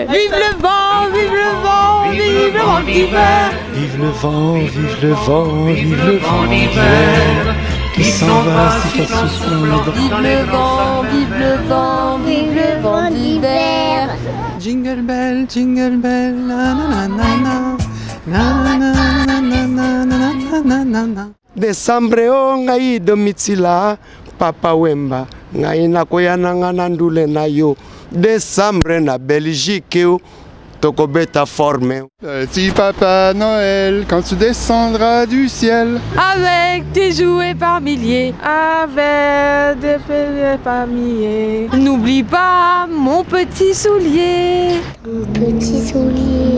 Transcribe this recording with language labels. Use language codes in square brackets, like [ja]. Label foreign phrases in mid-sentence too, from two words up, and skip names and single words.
[fr] Vive le vent, vive le vent, vive le vent d'hiver. Vive le vent, vive le vent, vive le vent d'hiver qui s'en va si facilement. Vive le vent, vive le vent, vive le vent d'hiver. [en] Jingle bell, na na na na na. Na na na na na na na na na. [ln] Desambre o ngai domitila Papa Wemba ngai na koyana ngana ndule na yo Desambre na Belgique o tokobeta forme. [fr] Si Papa Noël, quand tu descendras du ciel, Avec des jouets par milliers, avec des jouets par milliers. N'oublie pas mon petit soulier. Mon petit soulier.